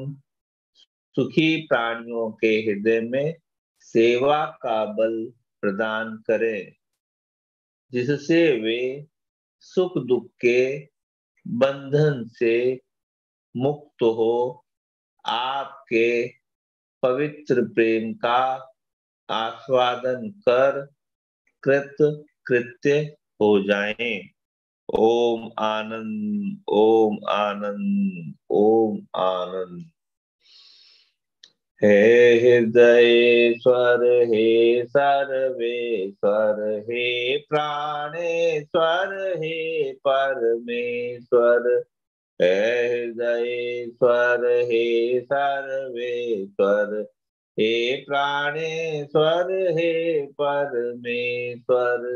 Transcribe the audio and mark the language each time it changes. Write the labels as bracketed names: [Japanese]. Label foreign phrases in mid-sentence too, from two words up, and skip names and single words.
[Hindi] सुखी प्राणियों के हृदय में सेवा का बल प्रदान करें, जिससे वे सुख दुख के बंधन से मुक्त हो आपके पवित्र प्रेम का आस्वादन कर कृत कृत्य हो जाएं। ओम आनंद, ओम आनंद, ओम आनंद। हे हृदयेश्वर, हे सर्वेश्वर, हे प्राणेश्वर, हे परमेश्वर, हे हृदयेश्वर, हे सर्वेश्वर, हे प्राणेश्वर, हे परमेश्वर,